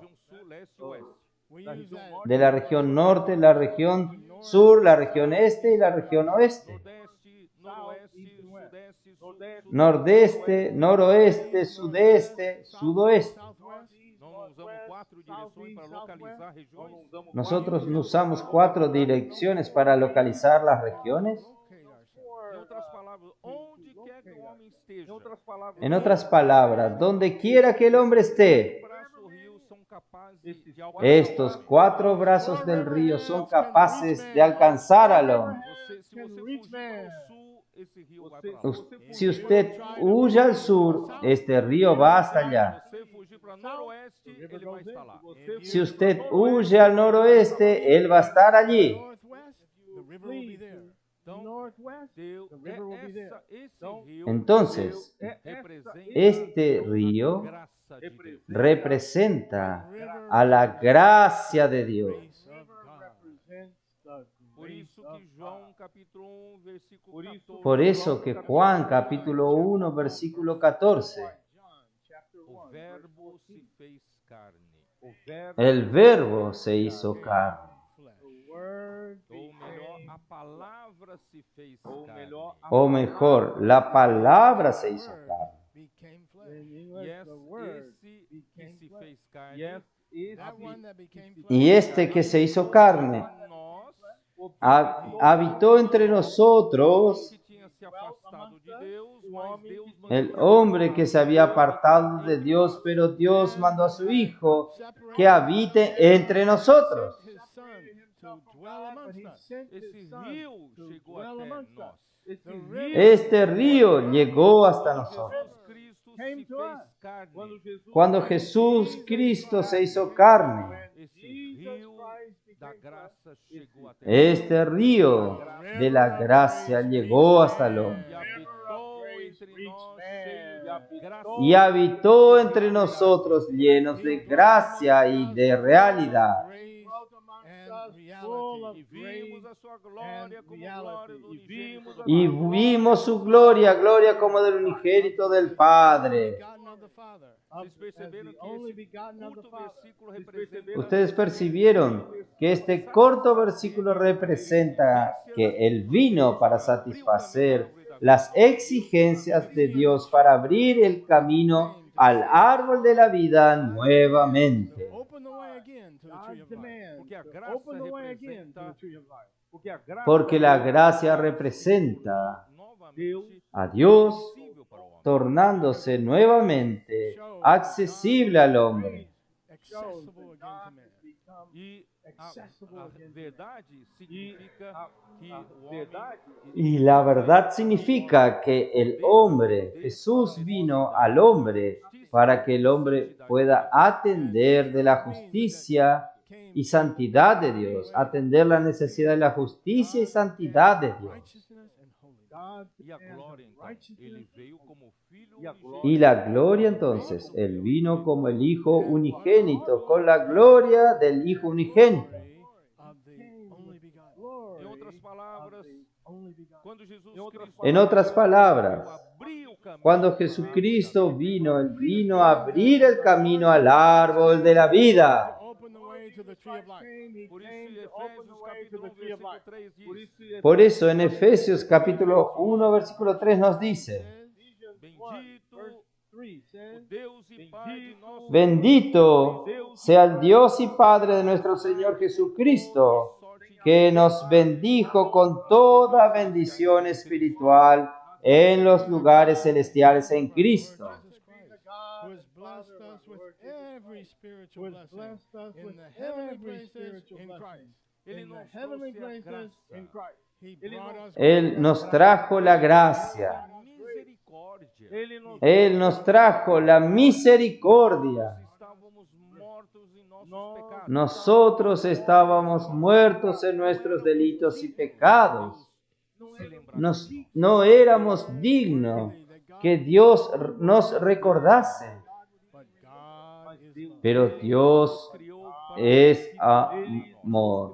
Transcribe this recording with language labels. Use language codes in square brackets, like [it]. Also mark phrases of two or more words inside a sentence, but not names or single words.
[pt] região sul, leste e oeste. [en] we use that. [es] De la región norte, la región sur, la región este y la región oeste. [pt] Nordeste, noroeste, [es] Nordeste, noroeste, sudeste, sudoeste. [en] Southwest. [pt] Não usamos 4 direções para localizar regiões. [es] Nosotros no usamos 4 direcciones para localizar las regiones. [en] Locate ourselves. [pt] Em outras palavras, onde quer que o homem esteja, [es] En otras palabras, donde quiera que el hombre esté, [pt] braço ou rio são capazes de alcançar. [es] estos 4 brazos del río son capaces de alcanzar al hombre. [pt] Se você fugir para o sul, esse rio vai para lá. [es] Si usted huye al sur, este río va hasta allá. [pt] Se você fugir para noroeste, ele vai estar lá. [es] Si usted huye al noroeste, él va a estar allí. [en] Northwest, the river will be there. [pt] Então, [en] northwest. [pt] Deus, [en] The river will be there. [pt] esse rio [es] Entonces, [pt] representa [es] este río [pt] graça de Deus. [es] representa a la gracia de Dios. [en] Grace of God. Represents the [pt] Por [en] grace [pt] isso [en] of [pt] que [en] God. [pt] João capítulo 1, versículo 14, [es] Por eso que Juan capítulo 1 versículo 14, [en] John chapter [pt] o [en] 1. [pt] verbo se fez carne. [es] el verbo se hizo carne. [en] The word [pt] Ou melhor, [en] became [pt] a palavra se fez carne. [es] O mejor, la palabra se hizo carne. [en] Became flesh. in [pt] E [en] English the word [pt] esse que [en] became [pt] se [en] flesh. [pt] fez carne, [en] That one that became flesh. [es] Y este que se hizo carne [pt] nós, [es] habitó entre nosotros, [pt] que tinha se afastado de Deus, mas Deus mandou [es] el hombre que se había apartado de Dios, pero Dios mandó a su Hijo que habite entre nosotros. [en] His son to dwell But amongst he us. sent his [pt] esse [en] son [pt] rio [en] to [pt] chegou [en] dwell [pt] até [en] amongst [pt] nós. [en] us. It's The the river [es] Este río llegó hasta nosotros. [pt] Jesus Cristo [en] Came [pt] se [en] to [pt] fez [en] us. [pt] carne. [es] Cuando Jesús Cristo se hizo carne, [pt] Esse rio da graça chegou até nós. [es] este río de la gracia llegó hasta el hombre [pt] E habitou entre nós cheio de graça. [es] y habitó entre nosotros llenos de gracia y de realidad. [en] Grace dwelt amongst and us was full of reality. [pt] E [en] grace [pt] vimos a sua glória [en] and [pt] como glória [en] reality. [pt] do [es] Y [pt] unigênito [es] vimos [pt] do [es] a Y [pt] Pai. [es] vimos su gloria, gloria como del unigénito del Padre. [en] Begotten of the Father. [pt] Vocês perceberam [en] the [pt] que [en] only [pt] esse [en] begotten of the [pt] curto [en] Father. [pt] versículo representa [es] Ustedes percibieron que este corto versículo representa que Él vino para satisfacer las exigencias de Dios, para abrir el camino al árbol de la vida nuevamente. [en] Open the way again to the tree God's of life. demand [pt] Porque a [en] to [pt] graça [en] open the way again to the [pt] representa [en] tree of life. [pt] Porque a graça [es] Porque la gracia representa [pt] novamente [es] a Dios [pt] acessível para o homem. [es] tornándose nuevamente accesible al hombre. [en] shows Accessible that again to God man. has become [pt] E [en] accessible [pt] a [en] again to man. [pt] verdade significa que o verdade homem [es] Y la verdad significa que el hombre, Jesús vino al hombre para que el hombre pueda atender de la justicia y santidad de Dios, atender la necesidad de la justicia y santidad de Dios. [en] Righteousness and holiness. God's [pt] e a [en] demand [pt] glória [en] of [pt] então, [en] righteousness [pt] ele veio como filho E a unigênito. [es] Y la gloria entonces, Él vino como el Hijo unigénito, con la gloria del Hijo unigénito. [en] Glory of the only begotten. glory [pt] Em outras [en] of [pt] palavras, [en] the only begotten. [pt] quando Jesus Cristo [es] En otras palabras, [pt] abriu o caminho [es] cuando [pt] para a [es] Jesucristo [pt] árvore da vida, [es] vino, Él vino a abrir el camino al árbol de la vida. [en] To open the way to the tree of life. He [pt] Por isso, [en] came [pt] em [en] to open the [pt] Efésios [en] way to [pt] capítulo [en] the [pt] 1, [en] tree of [pt] versículo [en] life. [pt] 3 Por diz: isso, [es] Por eso en Efesios capítulo 1, versículo 3 nos dice, [pt] Bendito [en] verse 3 [pt] o [en] says, [pt] Deus e Pai de nosso [es] bendito sea el Dios y Padre de nuestro Señor Jesucristo, que nos bendijo con toda bendición espiritual en los lugares celestiales en Cristo. [en] Who has blessed us with every spiritual who has blessing blessed us in with the heavenly every places spiritual in blessing. Christ. [pt] Ele [en] In the [pt] nos [en] heavenly [pt] trouxe a [en] places in [pt] graça, [en] Christ. He [pt] Ele [en] brought [pt] nos- [en] us [es] Él nos trajo la gracia, [pt] a misericórdia. Ele nos [es] Él nos trajo la misericordia. [pt] Nós estávamos mortos em nossos Nós- pecados. [es] Nosotros estábamos muertos en nuestros delitos y pecados. No éramos dignos que Dios nos recordase, [en] But God is love. [es] pero Dios es amor.